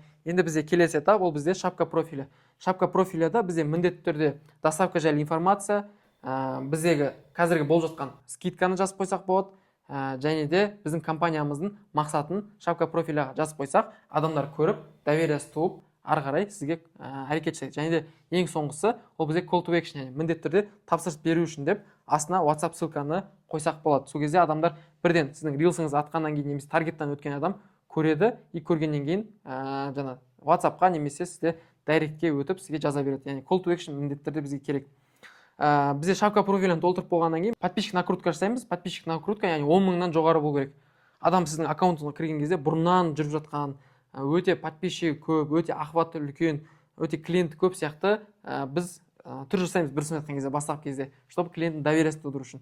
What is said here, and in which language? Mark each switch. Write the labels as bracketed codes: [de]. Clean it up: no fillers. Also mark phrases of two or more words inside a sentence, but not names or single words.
[kk] Енді бізде келесі этап, ол бізде шапка профилі. Шапка профиліда бізде міндетті түрде доставка жайлы информация, біздегі қазіргі болып жатқан скидканы жазып қойсақ болады, және де біздің компаниямыздың мақсатын шапка профиліға жазып қойсақ, адамдар көріп, довериясы туып, ары қарай сізге әрекет жасайды. Және де ең соңғысы, ол бізде [en] call to action, [kk] яғни міндетті түрде тапсырыс беру үшін деп астына WhatsApp ссылканы қойсақ болады. Сол кезде адамдар бірден сіздің рилсіңізді атқаннан кейін немесе таргеттан өткен адам көреді, и көргеннен кейін жаңа WhatsApp-қа немесе сізде дайректке өтіп сізге жаза береді. Яғни [en] call to action [kk] міндетті түрде бізге керек. Бізде шапка профилін толтырып болғаннан кейін [ru] подписчик накрутка [kk] жасаймыз. [ru] Подписчик накрутка, [kk] яғни 10 мыңнан жоғары болу керек. Адам сіздің аккаунтыңызға кірген кезде бұрыннан жүріп жатқан, өте подписчигі көп, өте охваты үлкен, өте клиенті көп сияқты біз түр жасаймыз бір айтқан кезде, бастапқы кезде, чтобы клиенттің довериясын тудыру үшін.